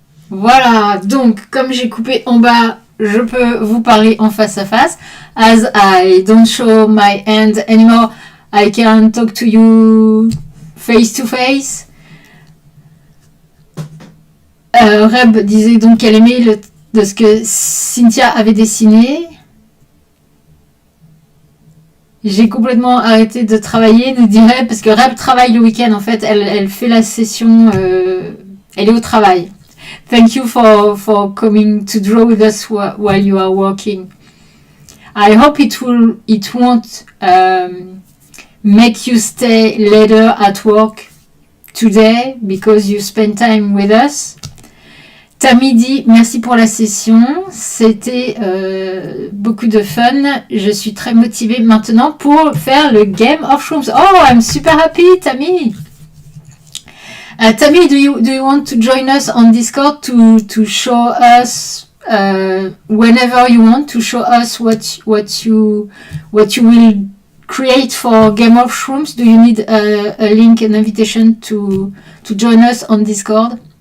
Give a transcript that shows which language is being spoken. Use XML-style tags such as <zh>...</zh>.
<fr>Voilà, donc comme j'ai coupé en bas, je peux vous parler en face à face.</fr> <en>As I don't show my hand anymore, I can talk to you face to face.</en> <fr>Reb disait donc qu'elle aimait de ce que Cynthia avait dessiné. J'ai complètement arrêté de travailler, nous dirait, parce que Reb travaille le week-end en fait, elle fait la session, elle est au travail.</fr> <en>Thank you for coming to draw with us while you are working. I hope it won't make you stay later at work today because you spend time with us.</en> <fr>Tammy dit merci pour la session, c'était beaucoup de fun, je suis très motivée maintenant pour faire le Game of Shrooms.</fr> <en>Oh, I'm super happy, Tammy. Tammy, do you want to join us on Discord to show us whenever you want to show us what you will create for Game of Shrooms? Do you need a link, an invitation to join us on Discord?</en>